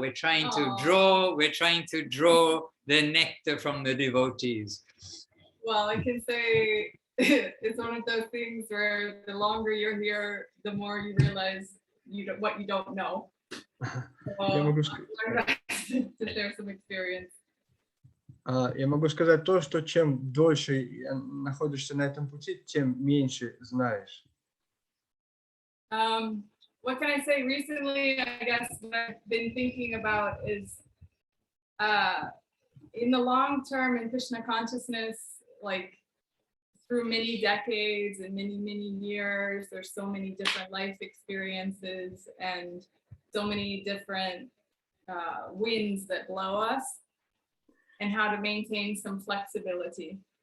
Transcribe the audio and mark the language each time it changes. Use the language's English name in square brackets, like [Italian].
[English] We're trying to draw the nectar from the devotees. Well, I can say it's one of those things where the longer you're here, the more you realize what you don't know. [Russian] Я могу [English] To share some experience. [Russian] Я могу сказать то, что чем дольше находишься на этом пути, тем меньше знаешь. [English] What can I say? Recently, I guess what I've been thinking about is in the long term in Krishna consciousness, like through many decades and many, many years, there's so many different life experiences and so many different winds that blow us, and how to maintain some flexibility.